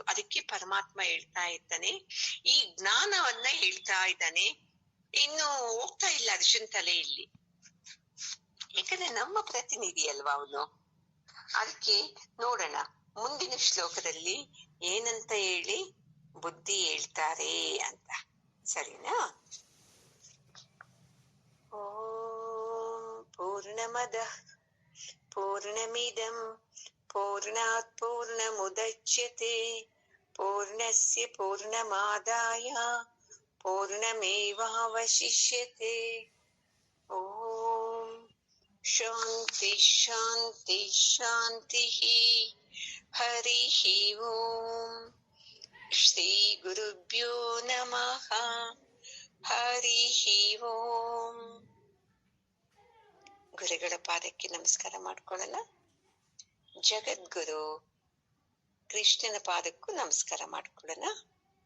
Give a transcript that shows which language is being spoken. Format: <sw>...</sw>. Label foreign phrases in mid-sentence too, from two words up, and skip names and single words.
<kn>ಅದಕ್ಕೆ ಪರಮಾತ್ಮ ಹೇಳ್ತಾ ಇದ್ದಾನೆ, ಈ ಜ್ಞಾನವನ್ನ ಹೇಳ್ತಾ ಇದ್ದಾನೆ. ಇನ್ನು ಹೋಗ್ತಾ ಇಲ್ಲ ಅರ್ಜುನ್ ತಲೆಯಲ್ಲಿ, ಯಾಕಂದ್ರೆ ನಮ್ಮ ಪ್ರತಿನಿಧಿ ಅಲ್ವಾ ಅವನು. ಅದಕ್ಕೆ ನೋಡೋಣ ಮುಂದಿನ ಶ್ಲೋಕದಲ್ಲಿ ಏನಂತ ಹೇಳಿ ಬುದ್ಧಿ ಹೇಳ್ತಾರೆ ಅಂತ. ಸರಿನಾ?</kn> <sa>ಓಂ ಪೂರ್ಣಮದಃ ಪೂರ್ಣಮಿದಂ ಪೂರ್ಣಾತ್ ಪೂರ್ಣಮುದಚ್ಯತೆ ಪೂರ್ಣಸ್ಯ ಪೂರ್ಣಮಾದಾಯ ಪೂರ್ಣಮೇವಾವಶಿಷ್ಯತೆ. ಓಂ ಶಾಂತಿ ಶಾಂತಿ ಶಾಂತಿ. ಹರಿ ಓಂ. ಶ್ರೀ ಗುರುಭ್ಯೋ ನಮಃ. ಹರಿ ಓಂ.</sa> <kn>ಗುರುಗಳ ಪಾದಕ್ಕೆ ನಮಸ್ಕಾರ ಮಾಡ್ಕೊಳ್ಳೋಣ. ಜಗದ್ಗುರು ಕೃಷ್ಣನ ಪಾದಕ್ಕೂ ನಮಸ್ಕಾರ ಮಾಡ್ಕೊಳ್ಳೋಣ.</kn>